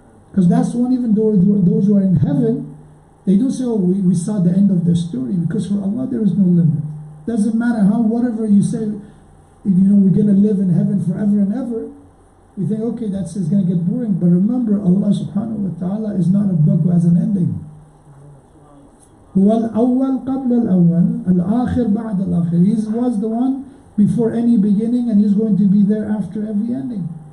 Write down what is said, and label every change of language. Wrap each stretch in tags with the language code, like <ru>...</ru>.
<en>Because that's one, even though those who are in heaven, they don't say, oh, we saw the end of their story. Because for Allah, there is no limit. Doesn't matter whatever you say, we're going to live in heaven forever and ever. We think, okay, it's going to get boring. But remember, Allah subhanahu wa ta'ala is not a book who has an ending.</en> <ar>هو الأول قبل الأول الآخر بعد الآخر.</ar> <en>He was the one before any beginning, and he's going to be there after every ending.</en>